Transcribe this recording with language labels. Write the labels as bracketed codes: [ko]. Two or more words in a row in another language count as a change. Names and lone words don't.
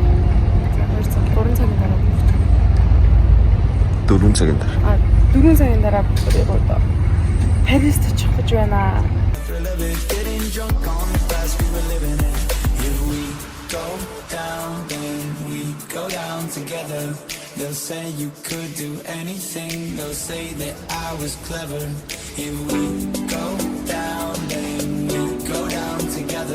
[mn] 3 цагийн дараа. 4 цагийн дараа. 4 цагийн дараа бүрээ одоо Парист очих гэж байна. [en] Getting drunk on the past we were living in. If we go down, then we go down together. They'll say you could do anything. They'll say that I was clever. If we go down, then we go down together.